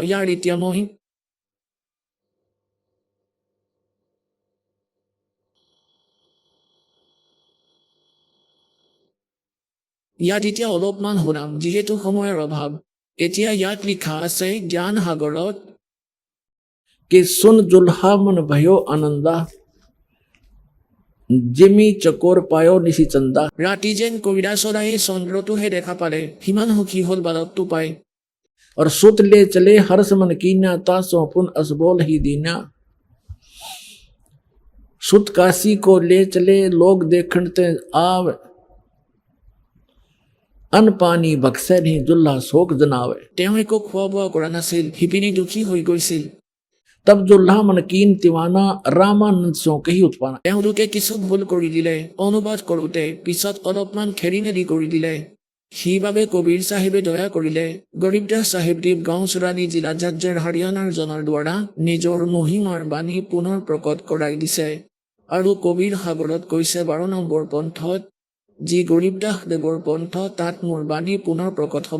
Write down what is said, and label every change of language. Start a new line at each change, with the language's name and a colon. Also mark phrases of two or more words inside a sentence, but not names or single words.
Assamese: ইয়াৰ এতিয়া মই ইয়াত এতিয়া অলপমান শুনাম, যিহেতু সময়ৰ অভাৱ। এতিয়া ইয়াত লিখা আছে জ্ঞান সাগৰত,
Hindi: कि सुन जुल्हा मन भयो आनंदा जिमी चकोर पायो निशी चंदा।
Assamese: ৰাতি যেন কৈলাশৰাই চন্দ্ৰটোহে দেখা পালে, সিমান সুখী হ'ল বালকটো পাই।
Hindi: और सुत ले चले हर्ष मन कीना तासो पुन असबोल ही दीना। सुत काशी को ले चले लोग देखण ते आव अन पानी बक्से नहीं जुल्हा शोक जनावे।
Assamese: তেওঁ একো খোৱা বোৱা কৰা নাছিল, শিপিনী দুখী হৈ গৈছিল।
Hindi: तब जुल्हा मन कीन तिवाना रामानंद सो कही उत्पाना।
Assamese: তেওঁলোকে কিছু ভুল কৰি দিলে, অনুবাদ কৰোঁতে পিছত অলপমান খেলি মেলি কৰি দিলে। সেইবাবে কবিৰ চাহেবে দয়া কৰিলে গৰীবদাস চাহেবদেৱ গাঁও চোৰাণী জিলা জাজ্জৰ হাৰিয়ানাৰ জনৰ দ্বাৰা নিজৰ মহিমাৰ বাণী পুনৰ প্ৰকট কৰাই দিছে। আৰু কবিৰ সাগৰত কৈছে 12 নম্বৰ পন্থত, যি গৰীবদাস দেৱৰ পন্থ, তাত মোৰ বাণী পুনৰ প্ৰকট হ'ব।